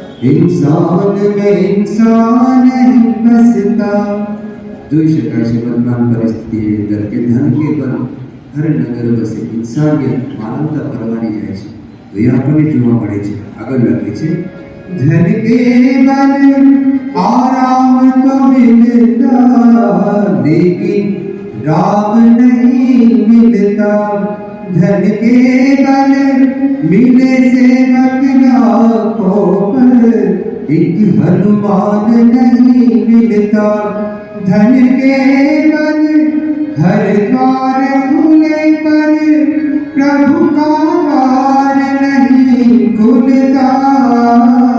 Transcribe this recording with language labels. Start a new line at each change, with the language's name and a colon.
Hindi: इंसान में इंसान नहीं बसता।
Gujarati: જોઈ શકાય છે વર્તમાન પરિસ્થિતિની અંદર કે
Hindi: ધન કે બલ હર નગર વસે,
Gujarati: ઇન્સાનિયત માનવતા પરવારી જાય છે, તો એ આપણને જોવા મળે છે। આગળ લખે છે
Hindi: ધન કે બલ આરામ તો મિલતા લેकिन राम नहीं मिलता। धन के बल मिले सेवक लाखों पर एक हनुमान नहीं मिलता। धन के बल हर द्वार खुले पर प्रभु का द्वार नहीं खुलता।